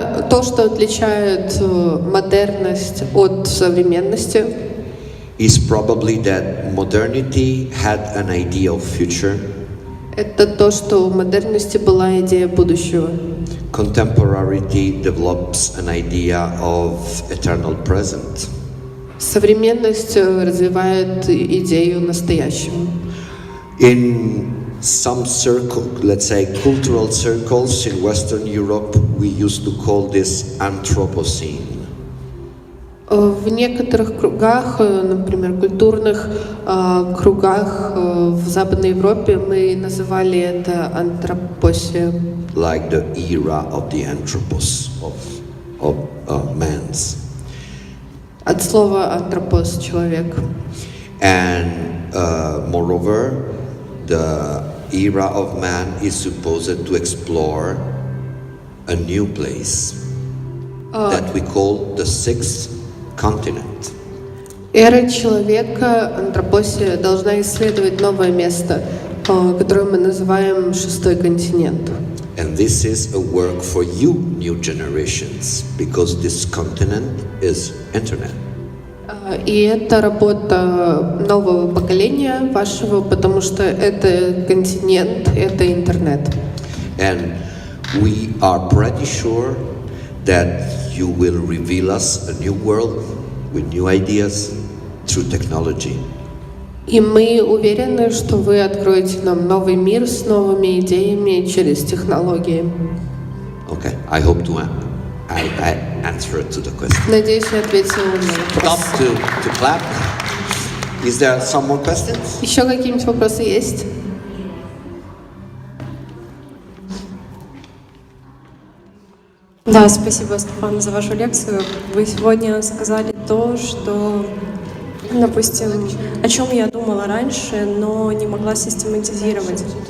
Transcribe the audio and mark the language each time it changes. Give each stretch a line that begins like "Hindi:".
Russian: То, что отличает модерность от современности,
English: is probably that modernity had an idea of future.
Russian: это то, что в модерности была идея будущего.
English: Contemporarity develops an idea of eternal present.
Russian: Современность развивает идею настоящего.
English: In some circle, let's say cultural circles in Western Europe, we used to call this Anthropocene.
Russian: В некоторых кругах, например, культурных кругах в Западной Европе мы называли это антропосия.
English: Like the era of the anthropos, of man's.
Russian: От слова антропос — человек.
English: And moreover, the era of man is supposed to explore a new place that we call the sixth continent.
Russian: Эра человека, антропосия, должна исследовать новое место, которое мы называем шестой континент.
English: And this is a work for you, new generations, because this continent is internet.
Russian: И это работа нового поколения вашего, потому что это континент, это интернет.
English: And we are pretty sure that you will reveal us a new world with new ideas through technology.
Russian: И мы уверены, что вы откроете нам новый мир с новыми идеями через технологии.
English: Okay, I hope to I answered to the question.
Russian: Надеюсь, я ответила на
English: Stop
Russian: вопрос.
English: to clap. Is there some more questions?
Russian: Еще какие-нибудь вопросы есть? Да, спасибо, Стефано, за вашу лекцию. Вы сегодня сказали то, что, допустим, о чем я думала раньше, но не могла систематизировать.